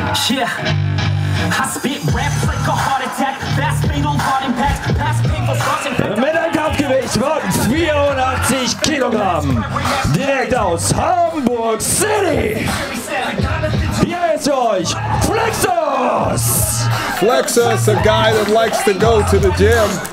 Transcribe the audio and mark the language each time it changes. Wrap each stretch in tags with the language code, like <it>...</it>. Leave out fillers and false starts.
<en>Yeah, I spit raps like a heart attack. Fast fatal heart impact. Past painful scars and</en> <de>Mit einem Kampfgewicht von 84 Kilogramm. Direkt aus Hamburg City. Hier ist für euch Flexos.</de> <en>Flexos, a guy that likes to go to the gym.</en>